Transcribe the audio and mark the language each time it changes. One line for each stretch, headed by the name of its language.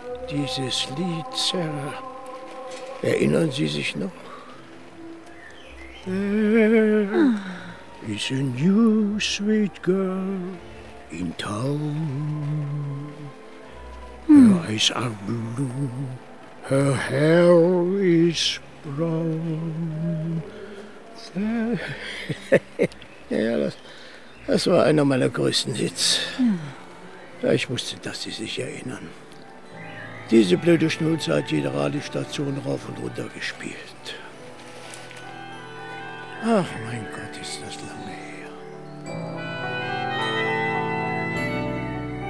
German: Dieses Lied, Sir, erinnern Sie sich noch?
English: There is a new sweet girl in town. Her eyes are blue, her hair is brown.
German: Ja, das war einer meiner größten Hits. Ja, ich wusste, dass Sie sich erinnern. Diese blöde Schnulze hat jede Radiostation rauf und runter gespielt. Ach, mein Gott, ist das lange her.